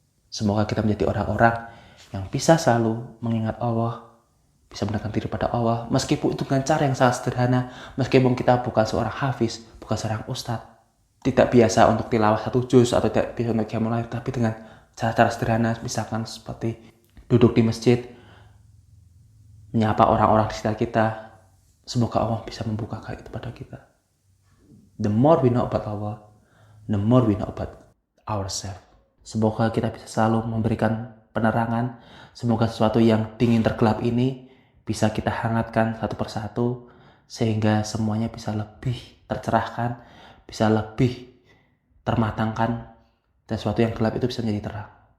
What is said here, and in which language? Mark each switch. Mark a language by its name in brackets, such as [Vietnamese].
[Indonesian] Semoga kita menjadi orang-orang yang bisa selalu mengingat Allah, bisa mendekatkan diri pada Allah, meskipun itu dengan cara yang sangat sederhana, meskipun kita bukan seorang hafiz, bukan seorang ustadz, tidak biasa untuk tilawah satu juz atau tidak bisa untuk qiyamul lail, tapi dengan cara-cara sederhana, misalkan seperti duduk di masjid, menyapa orang-orang di sekitar kita. Semoga Allah bisa membukakan itu pada kita. [English] The more we know about Allah, the more we know about ourselves. [Indonesian] Semoga kita bisa selalu memberikan penerangan. Semoga sesuatu yang dingin tergelap ini bisa kita hangatkan satu persatu, sehingga semuanya bisa lebih tercerahkan, bisa lebih termatangkan, dan sesuatu yang gelap itu bisa menjadi terang.